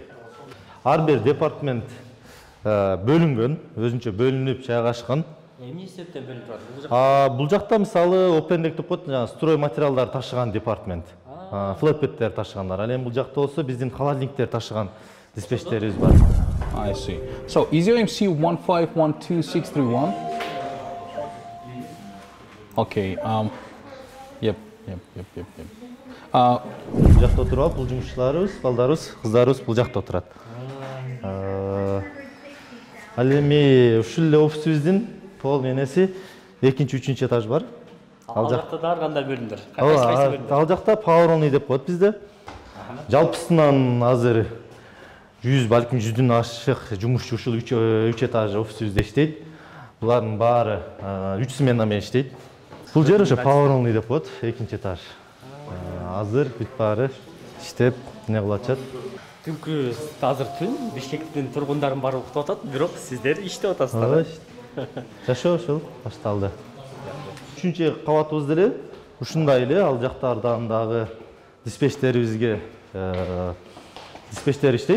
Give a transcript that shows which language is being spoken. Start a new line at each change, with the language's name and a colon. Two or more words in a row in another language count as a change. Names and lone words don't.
Kyrgyz: Ар бир департамент бөлүнгөн, өзүнчө бөлүнүп жайгашкан. Эмне себептен бөлүнүп турат? Бул жакта мисалы опендек деп коет, строй материалдар ташыган департамент. Флетбеттер ташыгандар. Ал эми бул жакта болсо биздин холодильниктер ташыган диспетчерибиз бар.
English: I see. So is your MC 1512631? Okay. Yep.
Kyrgyz: Бул жакта отуруп, бул жумушчуларыбыз, балдарыбыз, кыздарыбыз бул жакта отурат. Ал эми ушул эле офисибиздин пол энеси 2-3 этаж бар. Ал жакта дагы кандай бөлүмдөр? Ал жакта
English: power only
Kyrgyz: деп коет бизде. Жалпысынан азыр 100, балким 100дөн ашык жумушчу ушул 3 этаж офисибизде иштейт. Булардын баары 3 смена менен иштейт. Бул жер ошо
English: power only
Kyrgyz: деп коет, 2 этаж. Азыр бүт баары иштеп, эмне кылып атышат. Түнкү азыр түн, Бишкектин тургундарын баары уктап атат, бирок сиздер иштеп атасыздар. Жашоо ошол башталды. 3-чү кабатыбыз деле ушундай эле, ал жактардан дагы диспетчерибизге диспетчер иштейт.